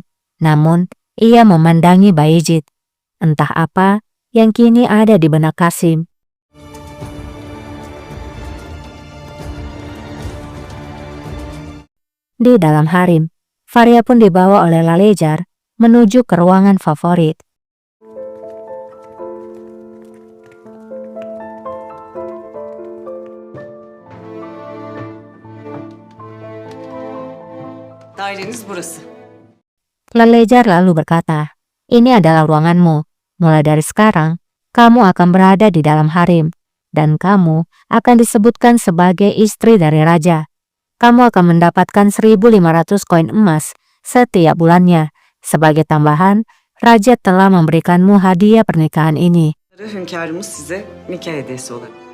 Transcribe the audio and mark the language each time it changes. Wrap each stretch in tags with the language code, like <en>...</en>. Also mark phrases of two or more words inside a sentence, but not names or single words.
<id>Namun, ia memandangi Bayezid. Entah apa yang kini ada di benak Kasim. Di dalam harem, Faria pun dibawa oleh Lalejar menuju ke ruangan favorit.</id> <tr>Daireniz burası.</tr> <id>Lalejar lalu berkata, ini adalah ruanganmu. Mulai dari sekarang, kamu akan berada di dalam harem, dan kamu akan disebutkan sebagai istri dari raja. Kamu akan mendapatkan 1.500 koin emas setiap bulannya. Sebagai tambahan, raja telah memberikanmu hadiah pernikahan ini.</id> <tr>Hünkârımız size nikah hediyesi olarak.</tr>